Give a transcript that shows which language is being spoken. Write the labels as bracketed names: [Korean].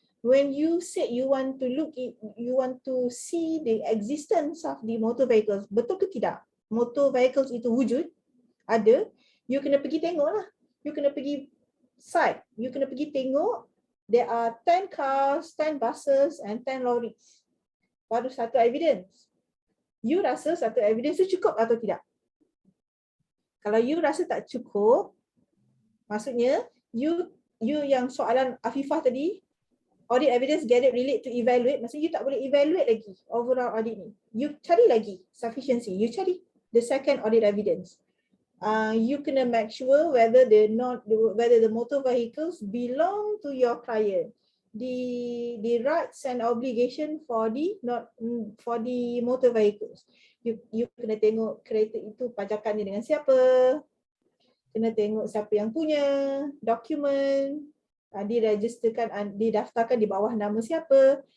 [English] When you say you want to see the existence of the motor vehicles, [Malay] betul ke tidak? Motor vehicles itu wujud, ada, you kena pergi tengok lah. You kena pergi site, you kena pergi tengok, [English] there are 10 cars, 10 buses and 10 lorries. [Malay] Baru satu evidence. You rasa satu evidence itu cukup atau tidak? Kalau you rasa tak cukup, maksudnya you yang soalan Afifah tadi, [English] audit evidence gathered relate to evaluate, [Malay] maksudnya you tak boleh evaluate lagi overall audit ni. You cari lagi sufficiency, you cari [English] the second audit evidence. You kena make sure whether the motor vehicles belong to your client. The rights and obligation for the motor vehicles. [Malay] You kena tengok kereta itu pajakannya dengan siapa, kena tengok siapa yang punya, dokumen, diregisterkan, didaftarkan di bawah nama siapa.